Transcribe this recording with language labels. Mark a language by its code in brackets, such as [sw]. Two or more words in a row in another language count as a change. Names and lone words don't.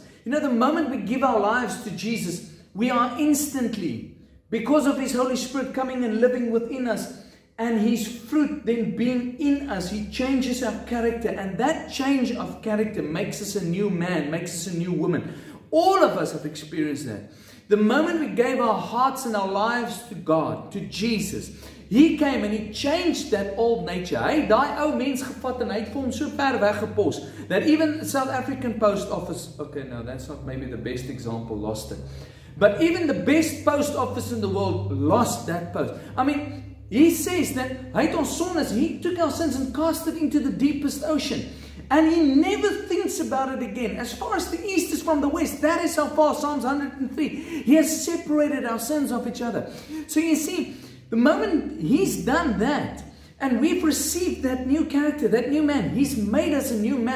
[en] You know, the moment we give our lives to Jesus, we are instantly, because of His Holy Spirit coming and living within us, and His fruit then being in us, He changes our character. And that change of character makes us a new man, makes us a new woman. All of us have experienced that. The moment we gave our hearts and our lives to God, to Jesus, He came and He changed that old nature. [af] Hy daai ou mens gevat en hy het vir hom so ver weggepos [en] that even South African Post Office, okay, no, that's not maybe the best example, lost it. But even the best post office in the world lost that post. I mean, He says that [af] hy het ons sondes, [en] He took our sins and cast it into the deepest ocean. And He never thinks about it again. As far as the east is from the west, that is how far, Psalms 103. He has separated our sins of each other. So you see, the moment He's done that, and we've received that new character, that new man, He's made us a new man.